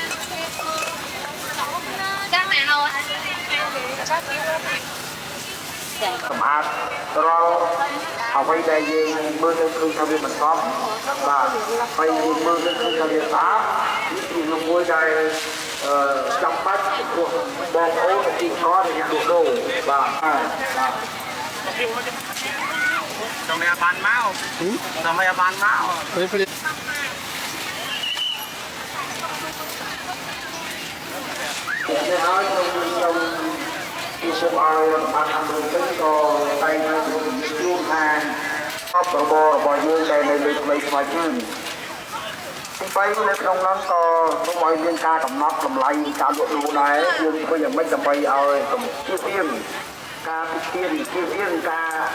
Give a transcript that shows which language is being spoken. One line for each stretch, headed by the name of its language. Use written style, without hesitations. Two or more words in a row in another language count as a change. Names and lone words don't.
Vietnamese: Các mẹ đâu
Khmer: សម្អាតរាល់អ្វីដែលយើងមើលទៅឃើញថាវាមិនសមបាទហើយយើងមើលទៅឃើញថាវាស្អាតនេះជារឿងមួយដែលចាំបាច់ព្រោះបងប្អូនទីកោអ្នកលក់ដូរបាទបាទ
Vietnamese: trong này bán máu trong này bán máu
Khmer: នេះហើយខ្ញុំពីសូមឲ្យបានអនុញ្ញាតក៏តែងតែជួបថាអបរបស់យើងដែលនៅលើថ្មីស្វាជើងទី3នៅក្នុងនោះក៏សូមឲ្យមានការកំណត់តម្លៃការលក់ដូរដែរយើងធ្វើយ៉ាងម៉េចដើម្បីឲ្យជៀសវាងការពិទានជៀសវាងការ